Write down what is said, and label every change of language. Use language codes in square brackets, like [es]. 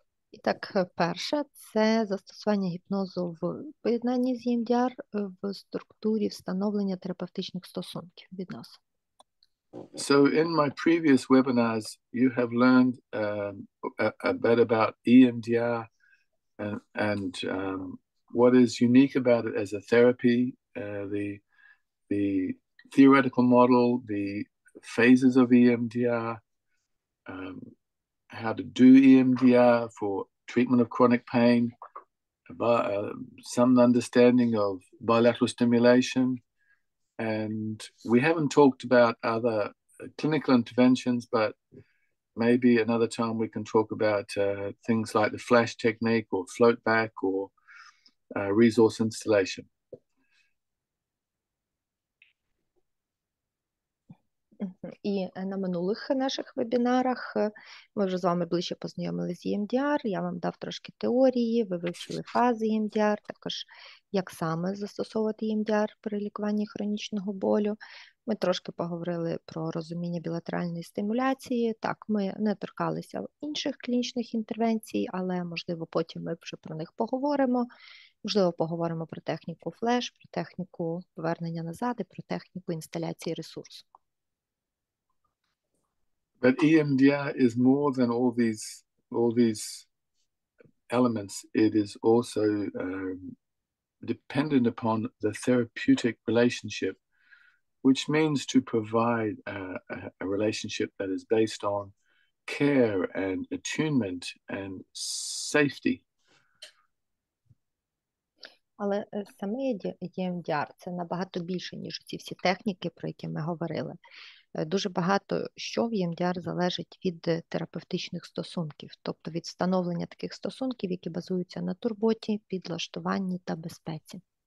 [uk] І так, перше, це застосування гіпнозу в поєднанні з EMDR в структурі встановлення терапевтичних стосунків, відносин. [en] So in my previous webinars, you have learned a bit about EMDR and what is unique about it as a therapy, the theoretical model, the phases of EMDR, how to do EMDR for treatment of chronic pain, some understanding of bilateral stimulation. And we haven't talked about other clinical interventions, but maybe another time we can talk about things like the flash technique or float back or resource installation. [uk] І на минулих наших вебінарах ми вже з вами ближче познайомилися з EMDR, я вам дав трошки теорії, ви вивчили фази EMDR, також як саме застосовувати EMDR при лікуванні хронічного болю. Ми трошки поговорили про розуміння білатеральної стимуляції. Так, ми не торкалися інших клінічних інтервенцій, але, можливо, потім ми вже про них поговоримо. Можливо, поговоримо про техніку флеш, про техніку повернення назад і про техніку інсталяції ресурсу. [en] But EMDR is more than all these elements. It is also dependent upon the therapeutic relationship, which means to provide a relationship that is based on care and attunement and safety. [uk] Але саме EMDR – це набагато більше, ніж ці всі техніки, про які ми говорили. Дуже багато що в EMDR залежить від терапевтичних стосунків, тобто від встановлення таких стосунків, які базуються на турботі, підлаштуванні та безпеці.